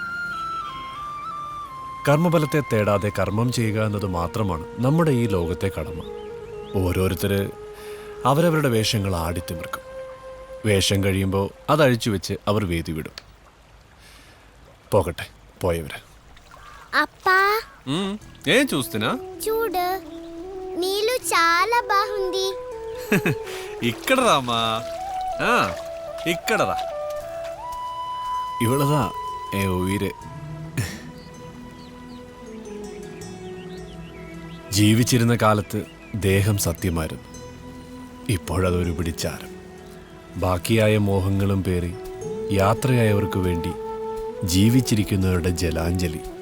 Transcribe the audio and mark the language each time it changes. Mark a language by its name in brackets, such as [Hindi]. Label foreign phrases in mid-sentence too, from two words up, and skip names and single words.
[Malayalam] കർമ്മഫലത്തെ തേടാതെ കർമ്മം ചെയ്യുക എന്നത് മാത്രമാണ് നമ്മുടെ ഈ ലോകത്തെ കടമ. ഓരോരുത്തര് അവരവരുടെ വേഷങ്ങൾ ആടിത്തിമിർക്കും. വേഷം കഴിയുമ്പോൾ അതഴിച്ചു വെച്ച് അവർ വേദി വിടും. പോകട്ടെ, പോയവര്. [Telugu] అప్పా ఏం చూస్తున్నా? చూడు, నీళ్ళు చాలా బాగుంది. ఇక్కడ రామా, ఇక్కడ రా. [Malayalam] ഇവളതാ ഉയരെ. ജീവിച്ചിരുന്ന കാലത്ത് ദേഹം സത്യമായിരുന്നു. ഇപ്പോഴതൊരു പിടിച്ചാരം. ബാക്കിയായ മോഹങ്ങളും പേറി യാത്രയായവർക്ക് വേണ്ടി ജീവിച്ചിരിക്കുന്നവരുടെ ജലാഞ്ജലി.